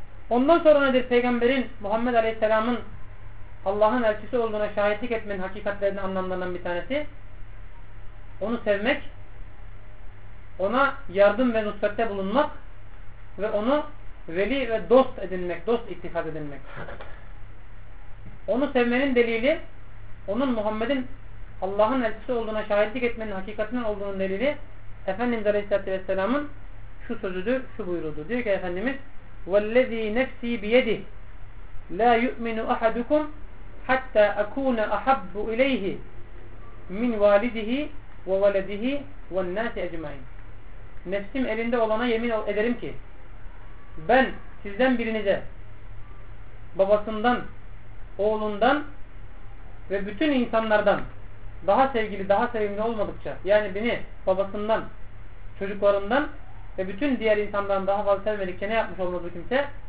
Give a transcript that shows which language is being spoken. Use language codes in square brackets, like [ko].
[tr] Ondan sonra nedir? Peygamberin, Muhammed Aleyhisselam'ın Allah'ın elçisi olduğuna şahitlik etmenin hakikatlerinin anlamlarından bir tanesi, onu sevmek, ona yardım ve nusrette bulunmak ve onu veli ve dost edinmek, dost ittifat edinmek. Onu sevmenin delili, onun Muhammed'in Allah'ın elçisi olduğuna şahitlik etmenin hakikatinin olduğunun delili, Efendimiz Aleyhisselatü Vesselam'ın şu sözüdür, şu buyurudur. Diyor ki Efendimiz, [ar] وَالَّذ۪ي نَفْس۪ي بِيَدِهِ لَا يُؤْمِنُ أَحَدُكُمْ حَتَّى أَكُونَ أَحَبُّ إِلَيْهِ مِنْ وَالِدِهِ وَوَلَدِهِ وَالنَّاسِ اَجْمَعِينَ. [tr] Nefsim elinde olana yemin ederim ki ben sizden birinize babasından, oğlundan ve bütün insanlardan daha sevgili, daha sevimli olmadıkça, yani beni babasından, çocuklarından ve bütün diğer insanlardan daha fazla sevmedikçe ne yapmış olmaz bu kimse?